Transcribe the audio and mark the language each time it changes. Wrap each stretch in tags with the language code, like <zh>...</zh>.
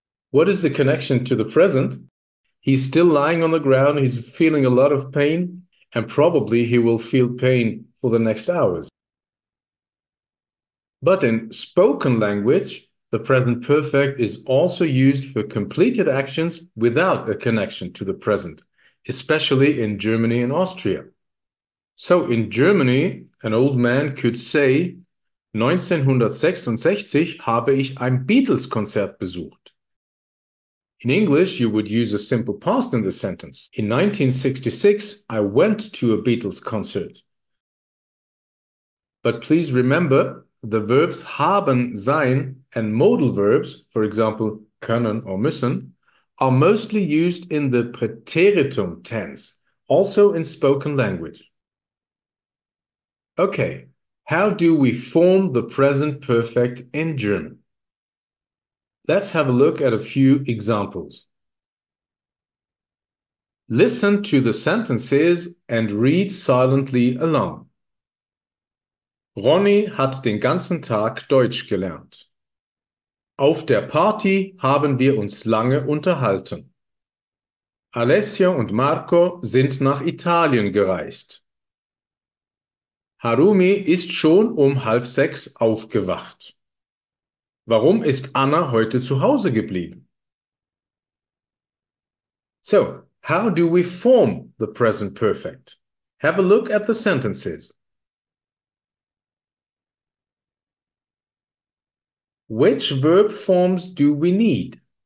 <en>What is the connection to the present? He's still lying on the ground, he's feeling a lot of pain, and probably he will feel pain for the next hours. But in spoken language, the present perfect is also used for completed actions without a connection to the present, especially in Germany and Austria. So in Germany, an old man could say,</en> <de>1966 habe ich ein Beatles-Konzert besucht.</de> <en>In English, you would use a simple past in this sentence. In 1966, I went to a Beatles concert. But please remember, the verbs haben, sein, and modal verbs, for example, können or müssen, are mostly used in the Präteritum tense, also in spoken language. Okay, how do we form the present perfect in German? Let's have a look at a few examples. Listen to the sentences and read silently along.</en> <de>Ronny hat den ganzen Tag Deutsch gelernt. Auf der Party haben wir uns lange unterhalten. Alessia und Marco sind nach Italien gereist. Harumi ist schon um 5:30 aufgewacht. Warum ist Anna heute zu Hause geblieben?</de> <en>So, how do we form the present perfect? Have a look at the sentences. Which verb forms do we need?</en>